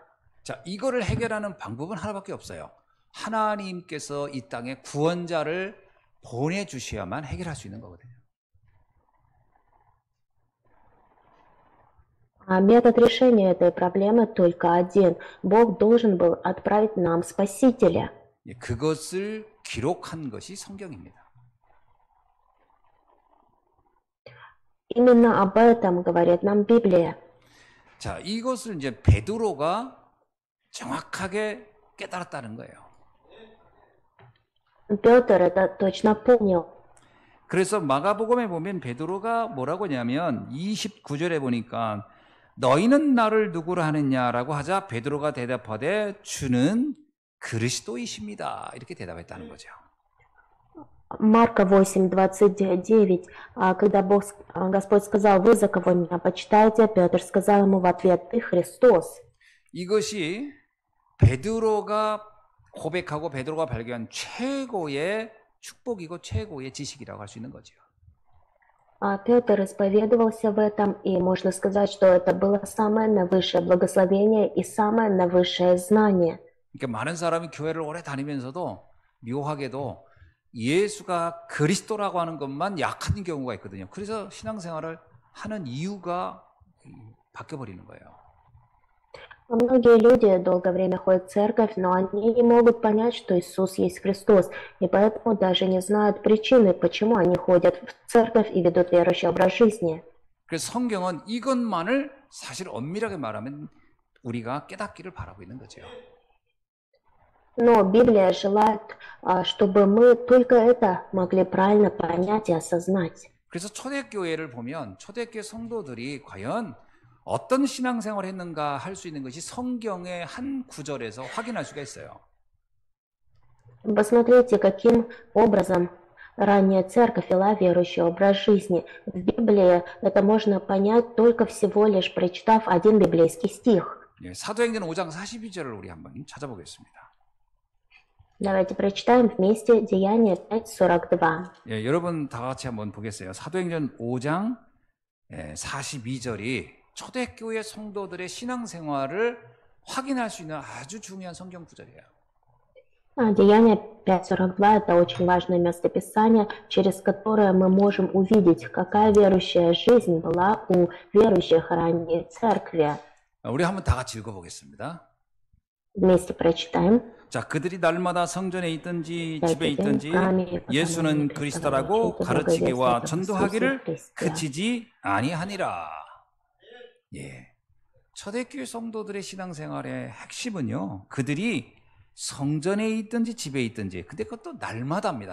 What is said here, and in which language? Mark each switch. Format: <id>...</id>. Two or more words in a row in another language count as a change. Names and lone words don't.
<ko>자, 이거를 해결하는 방법은 하나밖에 없어요. 하나님께서 이 땅에 구원자를 보내주셔야만 해결할 수 있는 거거든요.</ko> <ru>Метод решения этой проблемы только один. Бог должен был отправить нам Спасителя.</ru> <ko>그것을 기록한 것이 성경입니다.</ko> <ru>Именно об этом говорит нам Библия.</ru> <ko>자, 이것을 이제 베드로가 정확하게 깨달았다는 거예요.</ko> <ru>Петр это точно понял.</ru> <ko>그래서 마가복음에 보면 베드로가 뭐라고 하냐면 29절에 보니까 너희는 나를 누구로 하느냐라고 하자 베드로가 대답하되 주는 그리스도이십니다. 이렇게 대답했다는 거죠.</ko> <ru>Марка 8:29, когда Господь сказал, вы за кого меня почитаете, Петр сказал ему в ответ, ты Христос.</ru> <ko>이것이 베드로가 고백하고 베드로가 발견한 최고의 축복이고 최고의 지식이라고 할 수 있는 거죠.</ko> <ru>Петр исповедовался в этом, и можно сказать, что это было самое наивысшее благословение и самое наивысшее знание.</ru> <ko>그러니까 많은 사람이 교회를 오래 다니면서도 묘하게도 예수가 그리스도라고 하는 것만 약한 경우가 있거든요. 그래서 신앙생활을 하는 이유가 바뀌어버리는 거예요.</ko> <ru>Многие люди долгое время ходят в церковь, но они не могут понять, что Иисус есть Христос, и поэтому даже не знают причины, почему они ходят в церковь и ведут верующий образ жизни.</ru> <ko>그래서 성경은 이것만을 사실 엄밀하게 말하면 우리가 깨닫기를 바라고 있는 거죠.</ko> <ru>Но Библия желает, чтобы мы только это могли правильно понять и осознать.</ru> <ko>그래서 초대교회를 보면 초대교회 성도들이 과연 어떤 신앙생활을 했는가 할 수 있는 것이 성경의 한 구절에서 확인할 수가 있어요.</ko> <ru>Посмотрите, каким образом ранняя церковь вела верующий образ жизни. В Библии это можно понять только всего лишь прочитав один библейский стих.</ru> <ko>사도행전 5장 42절을 우리 한번 찾아보겠습니다.</ko> <ru>Давайте прочитаем вместе Деяния 5:42.</ru> <ko>예, 여러분 다 같이 한번 보겠어요. 사도행전 5장 42절이 초대교회 성도들의 신앙생활을 확인할 수 있는 아주 중요한 성경 구절이에요.</ko> <ru>Деяние 5:42 – это очень важное местописание, через которое мы можем увидеть, какая верующая жизнь была у верующих ранней церкви.</ru> <ko>우리 한번 다 같이 읽어보겠습니다.</ko> <ru>Вместе прочитаем.</ru> <ko>자, 그들이 날마다 성전에 있든지 집에 있든지 예수는 그리스도라고 가르치기와 전도하기를 그치지 아니하니라. 예, 초대교회 성도들의 신앙생활의 핵심은요, 그들이 성전에 있든지 집에 있든지, 근데 그것도 날마다입니다.</ko>